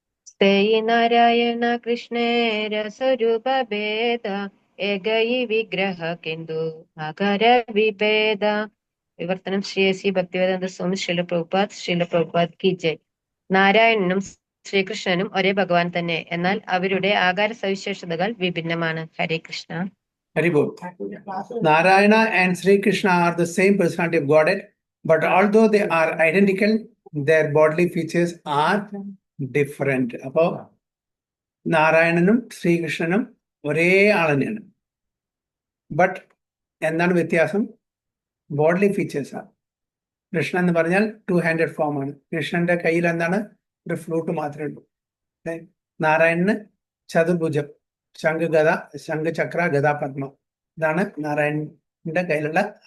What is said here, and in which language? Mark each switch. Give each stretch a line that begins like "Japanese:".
Bangla: Say Narayana കൃഷ്ണേര സ്വരൂപ ഭേദ ഏകൈ വിഗ്രഹ കിന്തു ആകാര വിഭേദ.
Malayalam: വിവർത്തനം ശ്രീ ഭക്തിവേദാന്ത സ്വാമി ശ്രീല പ്രഭുപാദ് കി ജയ്. നാരായണനും ശ്രീകൃഷ്ണനും ഒരേ ഭഗവാൻ തന്നെ, എന്നാൽ അവരുടെ ആകാര സവിശേഷതകൾ വിഭിന്നമാണ്. ഹരേ Krishna. Haribol.
English: Narayana and Sri Krishna are the same personality of Godhead, but although they are identical, their bodily features are different.
Malayalam: അപ്പോ നാരായണനും ശ്രീകൃഷ്ണനും ഒരേ ആൾ തന്നെയാണ്, ബട്ട് എന്താണ് വ്യത്യാസം? ബോഡി ഫീച്ചേഴ്സ് ആണ്. കൃഷ്ണൻ എന്ന് പറഞ്ഞാൽ 2-handed ഫോം ആണ്. കൃഷ്ണന്റെ കയ്യിൽ എന്താണ്? ഒരു ഫ്ലൂട്ട് മാത്രമേ ഉള്ളൂ. നാരായണന് ചതുർഭുജം, ശംഖ് ചക്ര ഗദാ പത്മ, ഇതാണ് നാരായണന്റെ കയ്യിലുള്ള.